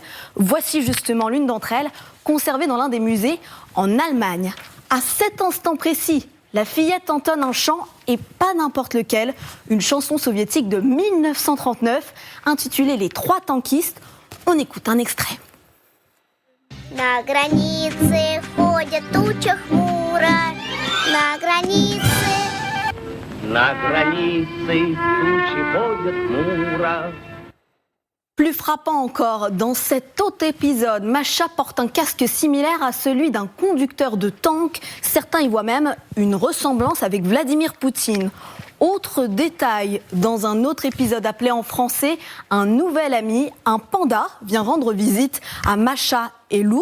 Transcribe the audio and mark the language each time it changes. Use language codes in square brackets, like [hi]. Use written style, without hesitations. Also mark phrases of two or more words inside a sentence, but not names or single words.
[fr] Voici justement l'une d'entre elles, conservée dans l'un des musées en Allemagne. À cet instant précis, la fillette entonne un chant, et pas n'importe lequel, une chanson soviétique de 1939, intitulée « Les trois tankistes ». On écoute un extrait. [ru] На границе ходят туча хмуро, на границе. На границе тучи ходят хмуро. [fr] Plus frappant encore, dans cet autre épisode, Masha porte un casque similaire à celui d'un conducteur de tank. Certains y voient même une ressemblance avec Vladimir Poutine. Autre détail, dans un autre épisode appelé en français, un nouvel ami, un panda, vient rendre visite à Masha et l'ours.